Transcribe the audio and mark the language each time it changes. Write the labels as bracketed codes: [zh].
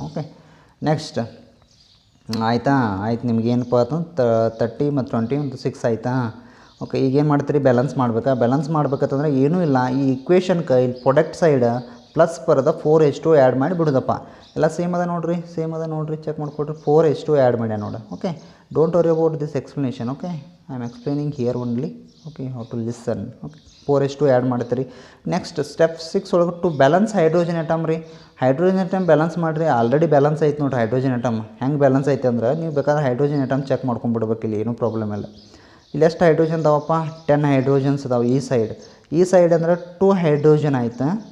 [kn] Okay, next ಆಯಿತಾ. ಆಯ್ತು, ನಿಮ್ಗೇನಪ್ಪ ಅಂತಂದು 30 ಮತ್ತು 20 ಮತ್ತು 6 ಆಯಿತಾ. ಓಕೆ, ಈಗೇನು ಮಾಡ್ತೀರಿ ಬ್ಯಾಲೆನ್ಸ್ ಮಾಡ್ಬೇಕಾ. ಬ್ಯಾಲೆನ್ಸ್ ಮಾಡ್ಬೇಕಂತಂದ್ರೆ ಏನೂ ಇಲ್ಲ. ಈ ಇಕ್ವೇಷನ್ಗೆ ಇಲ್ಲಿ ಪ್ರೊಡಕ್ಟ್ ಸೈಡ್ ಪ್ಲಸ್ ಬರೋದ 4H2 ಆ್ಯಡ್ ಮಾಡಿ ಬಿಡೋದಪ್ಪ. ಎಲ್ಲ ಸೇಮ್ ಅದ ನೋಡ್ರಿ, ಚೆಕ್ ಮಾಡಿಕೊಡ್ರಿ. 4H2 ಆ್ಯಡ್ ಮಾಡ್ಯ ನೋಡ. Okay, [en] Don't worry about this explanation, okay? I am explaining here only, okay, how to listen, okay? [kn] 4h2 add ಮಾಡ್ತೀರಿ. ನೆಕ್ಸ್ಟ್ ಸ್ಟೆಪ್ 6 ಒಳಗೆ ಟು ಬ್ಯಾಲೆನ್ಸ್ ಹೈಡ್ರೋಜನ್ ಅಟಮ್ ರೀ. Hydrogen atom balance ಮಾಡಿರಿ. Already balance ಐತೆ ನೋಡಿರಿ hydrogen atom. ಹೆಂಗೆ balance ಐತೆ ಅಂದ್ರೆ ನೀವು ಬೇಕಾದ್ರೆ ಹೈಡ್ರೋಜನ್ ಅಟಮ್ ಚೆಕ್ ಮಾಡ್ಕೊಂಡ್ಬಿಡ್ಬೇಕು, ಇಲ್ಲಿ ಏನೂ ಪ್ರಾಬ್ಲಮ್ ಇಲ್ಲ. ಇಲ್ಲಿ ಎಷ್ಟು ಹೈಡ್ರೋಜನ್ ಅದಾವಪ್ಪ? 10 ಹೈಡ್ರೋಜನ್ಸ್ ಅದಾವೆ ಈ ಸೈಡ್ ಅಂದ್ರೆ 2 ಹೈಡ್ರೋಜನ್ ಆಯ್ತು.